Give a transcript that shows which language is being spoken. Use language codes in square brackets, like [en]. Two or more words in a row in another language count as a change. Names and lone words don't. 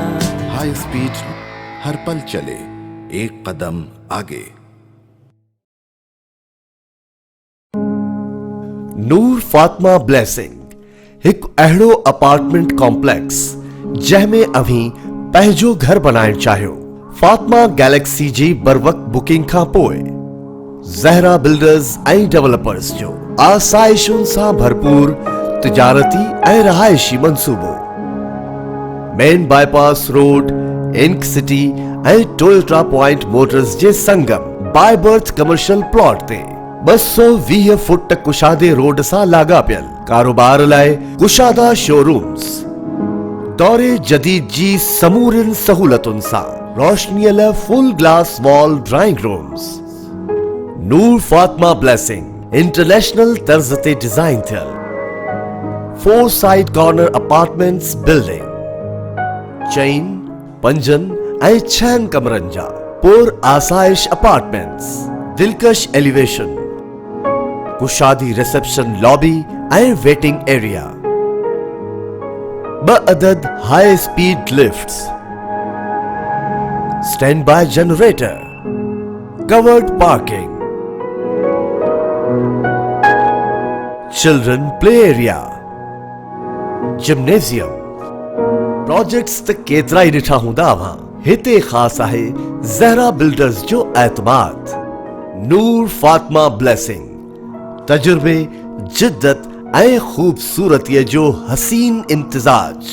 [en] high speed [ur] ہر پل چلے، ایک قدم آگے. [sd] نور فاطمہ بلیسنگ ایک اہڑو [en] apartment complex [sd] جہمیں اویں پہجو گھر بنائण چاہیو. فاطمہ گیلیکسی جی بروقت بکنگ کھان پوءِ زہرا بلڈرز ऐं ڈیولپرز جو آسائشن سان بھرپور تجارتی ऐं رہائشی منصوبو. [en] main bypass road, [sd] انک سٹی ऐं ٹویوٹا پوائنٹ موٹرز جے سنگم بائی برتھ [en] commercial plot [sd] تے 220 فٹ کشادے روڈ سان لاڳاپيل. کاروبار لائے کشادہ [en] show rooms, [sd] دورے جدید جی سمورن سہولتن سان، روشنی ل [en] full glass wall drawing rooms. [sd] نور فاطمہ بلیسنگ انٹرنیشنل طرز تے ڈیزائن تھیل 4 [en] side corner apartments building, [sd] چین 5 ऐं 6 कमरनि जा पुर आसाइश अपार्टमेंट्स. दिलकश एलिवेशन, कुशादी [en] reception lobby [sd] ऐं [en] waiting area, [sd] 2 अदद [en] high speed lifts, stand by generator, covered parking, children play area, [sd] जिम्नेजियम. प्रोजेक्ट्स त केतरा ई ॾिठा हूंदा अव्हां. हिते ख़ास आहे ज़हरा बिल्डर्स जो एतमाद. नूर फातिमा ब्लेसिंग तजुर्बे, जिद्दत ऐं खूबसूरतीअ जो हसीन इम्तिजाज.